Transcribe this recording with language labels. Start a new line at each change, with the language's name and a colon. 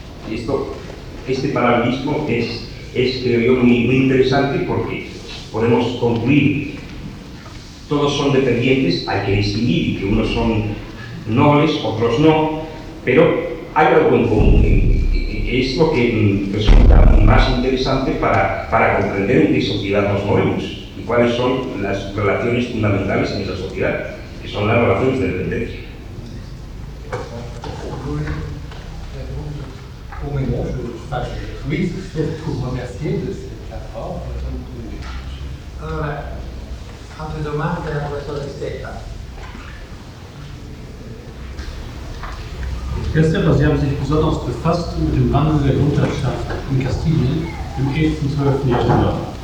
Spanish: Y esto, este paralelismo es creo yo, muy, muy interesante, porque podemos concluir, todos son dependientes, hay que distinguir que unos son nobles, otros no, pero hay algo en común, que es lo que resulta más interesante para comprender en qué sociedad nos movemos y cuáles son las relaciones fundamentales en esa sociedad, que son las relaciones de dependencia.
French: Au moment, je vous remercie pour remercier de cette apport.
Italian: Allora, altre domande alla professoressa?
German: Professor, Sie haben sich besonders befasst mit dem Wandel der Grundherrschaft in Kastilien im 11. und 12. Jahrhundert.